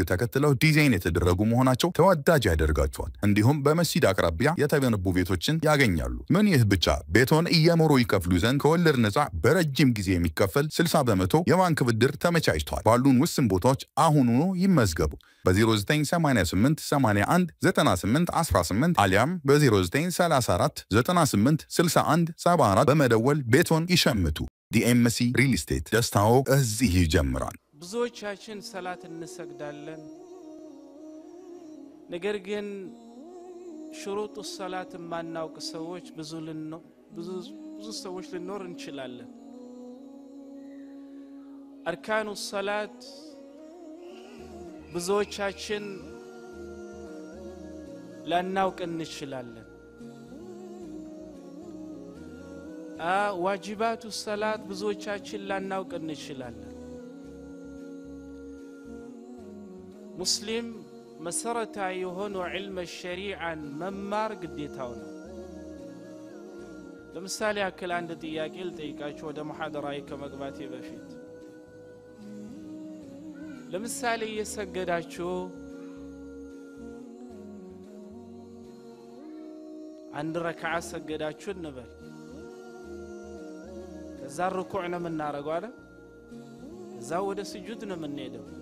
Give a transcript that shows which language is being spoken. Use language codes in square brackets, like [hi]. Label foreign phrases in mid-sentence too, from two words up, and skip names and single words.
[am] ተከትለው ዲዛይን የተደረጉ መሆናቸው ተወዳጅ ያደርጋቸዋል እንዲሁም በመስጂድ አቅራቢያ የተገነቡ ቤቶችን ያገኛሉ ምን ይህ ብቻ ቤቶን እየሞሩ ይከፍሉ ዘንድ ከወለድ ነፃ በረጅም ጊዜ የሚከፈል 60% የባንክ ብድር ተመቻችቷል ባሉን ውስን ቦታዎች አሁኑኑ ይመዝገቡ በ0988 81 98 18 አሊያም በ0934 98 61 74 በመደወል ቤቶን ይሸምቱ ዲኤምሲ ሪል ስቴት ደስታው እዚህ ይጀምራል ብዙዎቻችን ሰላት እንሰግዳለን ነገር ግን [ar] شروط الصلاه [am] ما ناوق سوዎች ብዙ ሰዎች ልኖር እንችላለን [ar] أركان الصلاه [am] ብዙዎቻችን ላናውቅ እንችላለን [ar] واجبات الصلاه [am] ብዙዎቻችን ላናውቅ እንችላለን ሙስሊም መሰረታዊ የሆኑ [ar] علم الشريعه [am] መማር ግዴታው ነው ለምሳሌ አከለ አንድ ጥያቄ ልጠይቃችሁ ወደ መሐደራዬ ከመግባቴ በፊት ለምሳሌ የሰገዳችሁ አንድ ረካዓ ሰገዳችሁ እንበል ከዛ ሩኩዕ ነው የምናረጋው አይደል ከዛ ወደ ስጁድ ነው የምንሄደው